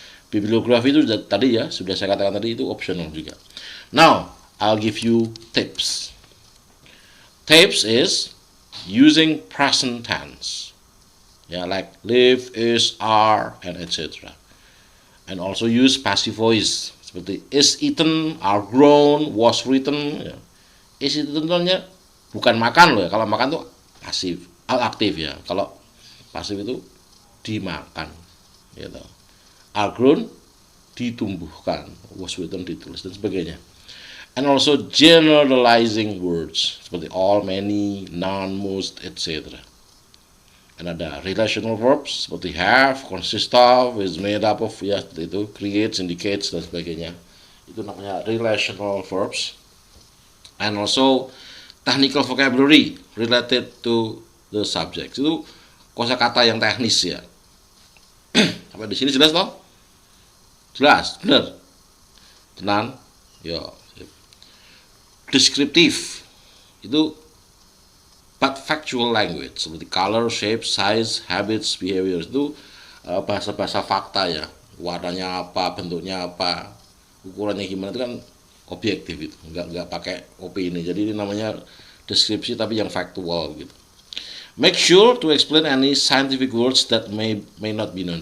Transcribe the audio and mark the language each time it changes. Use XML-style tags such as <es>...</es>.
<id>Bibliografi itu tadi ya sudah saya katakan tadi, itu optional juga.</id> <en>Now I'll give you tips. Tips is using present tense, yeah, like live, is, are, and etc. And also use passive voice seperti is eaten, are grown, was written.</en> <id>Ya. Is itu tentunya bukan makan loh ya. Kalau makan tuh pasif, aktif ya. Kalau pasif itu dimakan, gitu. Are grown ditumbuhkan, was written ditulis dan sebagainya.</id> <en>And also generalizing words seperti all, many, none, most, etc. And ada relational verbs seperti have, consist of, is made up of, ya itu creates, indicates dan sebagainya.</en> <id>Itu namanya relational verbs.</id> <en>And also technical vocabulary related to the subject.</en> <id>Itu kosakata yang teknis ya. Sampai di sini jelas toh? Jelas, benar. Tenang. Ya. Deskriptif itu</id> <en>but factual language seperti color, shape, size, habits, behaviors.</en> <id>Itu bahasa-bahasa fakta ya, warnanya apa, bentuknya apa, ukurannya gimana, itu kan objektif, itu nggak pakai opini. Jadi ini namanya deskripsi tapi yang factual gitu.</id> <en>Make sure to explain any scientific words that may not be known.</en>